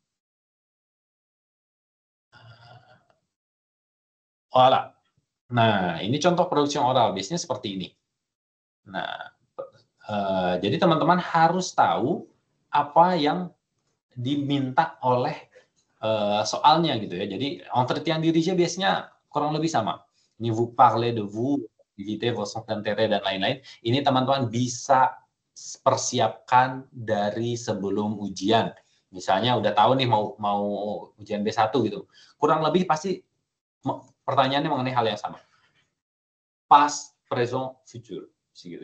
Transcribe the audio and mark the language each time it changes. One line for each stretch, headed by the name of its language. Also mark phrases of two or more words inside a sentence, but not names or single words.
Indonesian: Voilà. Nah, ini contoh
French: production oral.
Indonesian: Biasanya seperti ini. Nah, jadi teman-teman harus tahu apa yang diminta oleh soalnya gitu ya. Jadi
French: entretien dirige
Indonesian: biasanya kurang lebih sama. Ini
French: vous parlez de vous, activité, vos intérêts
Indonesian: dan lain-lain. Ini teman-teman bisa persiapkan dari sebelum ujian. Misalnya udah tahu nih mau ujian B1 gitu. Kurang lebih pasti pertanyaannya mengenai hal yang sama.
English: Past, present, future. Gitu.